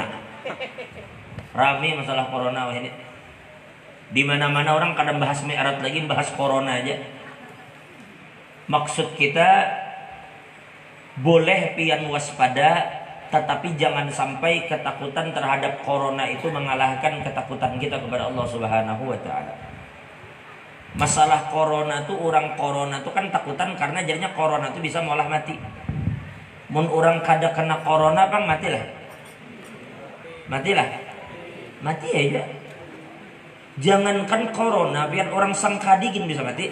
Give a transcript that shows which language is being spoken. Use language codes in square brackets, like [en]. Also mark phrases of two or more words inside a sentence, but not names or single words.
[id] Rame masalah corona ini. Di mana-mana orang kadang bahas mi'raj lagi, bahas corona aja. Maksud kita boleh pian waspada, tetapi jangan sampai ketakutan terhadap corona itu mengalahkan ketakutan kita kepada Allah [ar] سبحانه وتعالى. [id] Masalah corona tuh, orang corona tuh kan takutan karena jadinya corona tuh bisa malah mati. [bjn] Mun orang kada kena corona bang matilah. [id] Mati aja. Jangankan corona, biar orang sangkadi gini bisa mati.